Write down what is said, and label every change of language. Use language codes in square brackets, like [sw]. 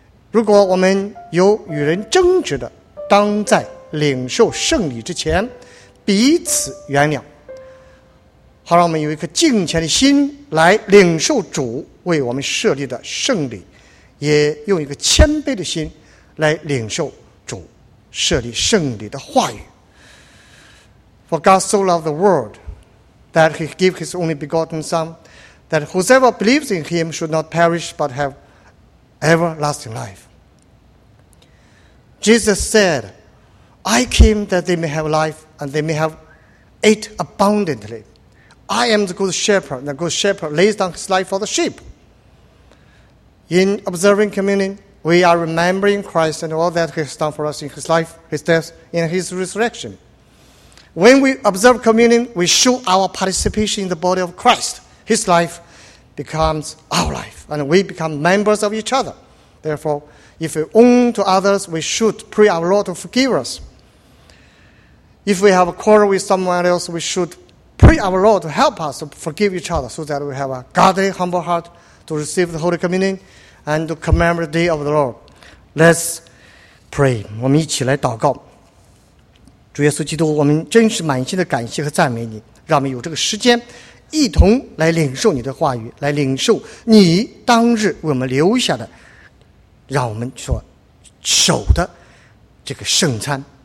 [zh] 如果我们有与人争执的，当在领受圣礼之前彼此原谅，好让我们有一颗敬虔的心来领受主为我们设立的圣礼，也用一个谦卑的心来领受主设立圣礼的话语。 [en] For God so loved the world that he gave his only begotten son, that whosoever believes in him should not perish but have everlasting life. Jesus said, I came that they may have life and they may have it abundantly. I am the good shepherd, and the good shepherd lays down his life for the sheep. In observing communion, we are remembering Christ and all that he has done for us in his life, his death, and his resurrection. When we observe communion, we show our participation in the body of Christ. His life becomes our life, and we become members of each other. Therefore, if we own to others, we should pray our Lord to forgive us. If we have a quarrel with someone else, we should pray our Lord to help us to forgive each other so that we have a godly, humble heart to receive the Holy Communion and to commemorate the day of the Lord. Let's pray. [zh] 我们一起来祷告。主耶稣基督，我们真是满心的感谢和赞美你，让我们有这个时间一同来领受你的话语，来领受你当日为我们留下的，让我们所守的这个圣餐。